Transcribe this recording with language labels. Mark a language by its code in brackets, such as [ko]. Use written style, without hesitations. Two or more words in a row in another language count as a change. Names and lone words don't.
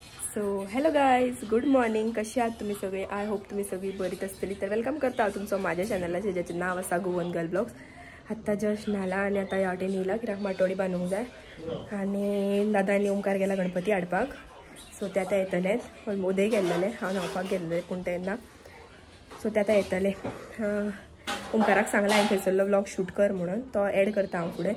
[en] So hello guys, good morning. [mr] कशी आहात तुम्ही सगळे? [en] I hope [kok] तुम्ही सगळी बरीच असतली. तर वेलकम करता तुमचं माझ्या चॅनलला, ज्याचं नाव असा गोवन गर्ल ब्लॉग्स. आत्ता जस्ट नाला आणि आता याटे नेला कित्याक माटोळी बांदूंक जाय. आणि दादानी ओमकार गेला गणपती हाडपाक. सो ते आतां येतले. उदय गेल्लेले, हांव न्हावपाक गेल्लेले पूण तेन्ना. सो ते आतां येतले. ओमकाराक सांगला हांवें थंयसरलो व्लॉग शूट कर म्हणून, तो एड करता हांव फुडें.